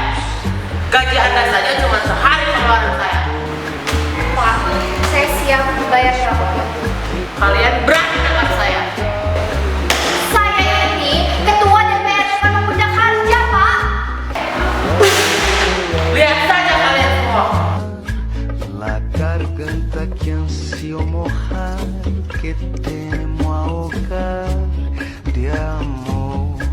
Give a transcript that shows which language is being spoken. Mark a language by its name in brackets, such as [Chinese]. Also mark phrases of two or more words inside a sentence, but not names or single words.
[Indonesian] Gaji Anda saja cuma sehari pengeluaran saya. Pak, saya siap membayarnya Pak. Kalian berani dengan saya. Saya ini ketua DPRD Kota Puncak Harja Pak. Lihat saja kalian semua. [Spanish] La garganta que ansio mojar, que temo ahogar de amor.